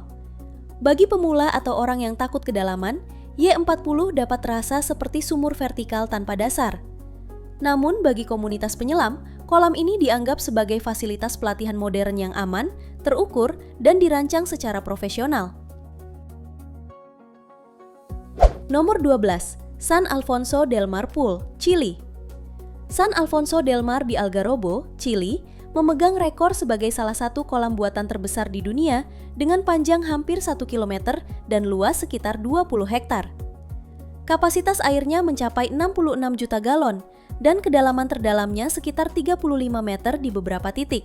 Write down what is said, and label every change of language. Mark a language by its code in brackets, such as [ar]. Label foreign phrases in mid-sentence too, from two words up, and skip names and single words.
[id] Bagi pemula atau orang yang takut kedalaman, Y40 dapat terasa seperti sumur vertikal tanpa dasar. Namun bagi komunitas penyelam, kolam ini dianggap sebagai fasilitas pelatihan modern yang aman, terukur, dan dirancang secara profesional. Nomor 12, San Alfonso del Mar Pool, Chili. San Alfonso del Mar di Algarrobo, Chili, memegang rekor sebagai salah satu kolam buatan terbesar di dunia dengan panjang hampir 1 km dan luas sekitar 20 hektar. Kapasitas airnya mencapai 66 juta galon dan kedalaman terdalamnya sekitar 35 meter di beberapa titik.